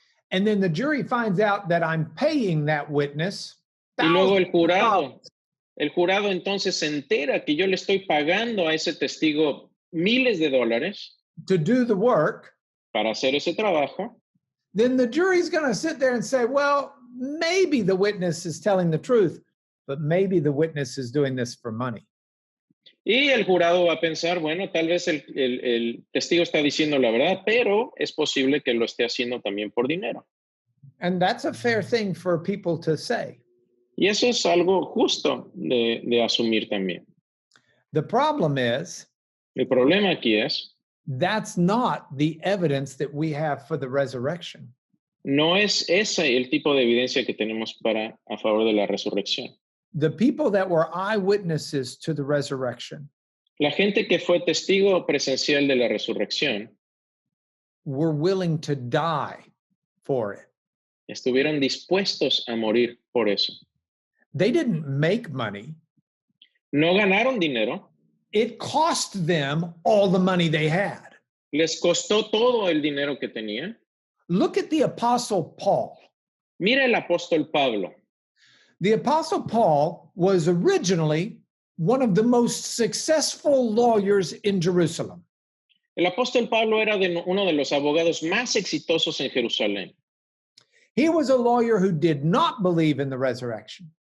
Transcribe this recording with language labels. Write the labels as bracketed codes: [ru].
[en] And then the jury finds out that I'm paying that witness. [es] Y luego el jurado entonces se entera que yo le estoy pagando a ese testigo miles de dólares [en] to do the work. [es] Para hacer ese trabajo. [en] Then the jury's going to sit there and say, well, maybe the witness is telling the truth, but maybe the witness is doing this for money. [es] Y el jurado va a pensar, bueno, tal vez el testigo está diciendo la verdad, pero es posible que lo esté haciendo también por dinero. [en] And that's a fair thing for people to say. [es] Y eso es algo justo de asumir también. [en] The problem is, [es] el problema aquí es, [en] that's not the evidence that we have for the resurrection. [es] No es ese el tipo de evidencia que tenemos a favor de la resurrección. [en] The people that were eyewitnesses to the resurrection [es] La gente que fue testigo presencial de la resurrección [en] were willing to die for it. [es] Estuvieron dispuestos a morir por eso. [en] They didn't make money. [es] No ganaron dinero. [en] It cost them all the money they had. [es] Les costó todo el dinero que tenían. [en] Look at the Apostle Paul. [es] Mira el apóstol Pablo. [en] The Apostle Paul was originally one of the most successful lawyers in Jerusalem. [es] El apóstol Pablo era uno de los abogados más exitosos en Jerusalén. [en] He was a lawyer who did not believe in the resurrection.